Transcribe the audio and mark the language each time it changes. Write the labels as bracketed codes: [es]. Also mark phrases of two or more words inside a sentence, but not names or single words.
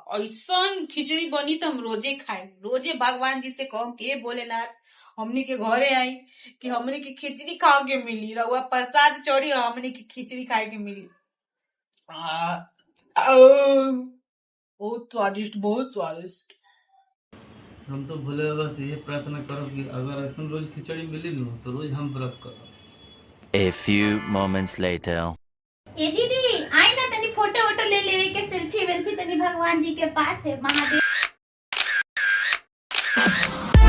[bho] ऐसन खिचड़ी बनी तो हम रोजे खाए, रोजे भगवान जी से कहम कि हे भोलेनाथ हमनी के घरे आई कि हमनी की खिचड़ी खाओ के मिली, रहुआ प्रसाद चढ़ी और हमनी की खिचड़ी खाए के मिली। बहुत स्वादिष्ट, बहुत स्वादिष्ट। हम तो भोले बाबा से ये प्रार्थना करब कि अगर ऐसा रोज खिचड़ी मिली न तो रोज हम व्रत करब। [en] A few moments later. [bho] ए दीदी आई ना तनी फोटो वोटो ले लेवे के, सेल्फी वेल्फी तनी भगवान जी के पास है महादेव।